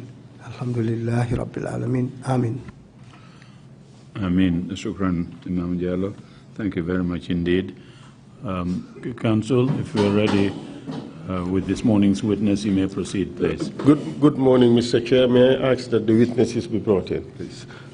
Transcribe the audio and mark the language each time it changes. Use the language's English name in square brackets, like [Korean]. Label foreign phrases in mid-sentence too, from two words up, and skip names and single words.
[Arabic] الحمد لله رب العالمين. Amin. آمين. شكراً, Imam Jallow. [English] Thank you very much indeed. Council, if you are ready with this morning's witness, you may proceed, please. Good morning, Mr. Chair. May I ask that the witnesses be brought in, please?